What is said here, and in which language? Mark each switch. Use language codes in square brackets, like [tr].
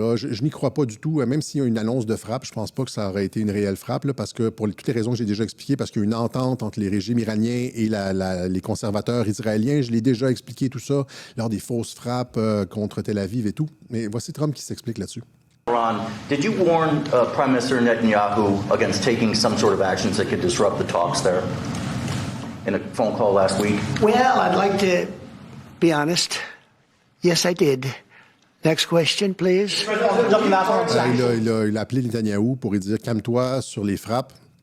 [fr] Je n'y crois pas du tout. Même s'il y a une annonce de frappe, je ne pense pas que ça aurait été une réelle frappe, là, parce que pour toutes les raisons que j'ai déjà expliquées, parce qu'il y a une entente entre les régimes iraniens et les conservateurs israéliens. Je l'ai déjà expliqué tout ça lors des fausses frappes contre Tel Aviv et tout. Mais voici Trump qui s'explique là-dessus. [en] Ron, did you warn Prime Minister Netanyahu against taking some sort of actions that could disrupt the talks there in a phone call last week? Well, I'd like to be honest. Yes, I did. Next question, please. [fr] Il a appelé Netanyahou pour lui dire « Calme-toi sur les frappes ».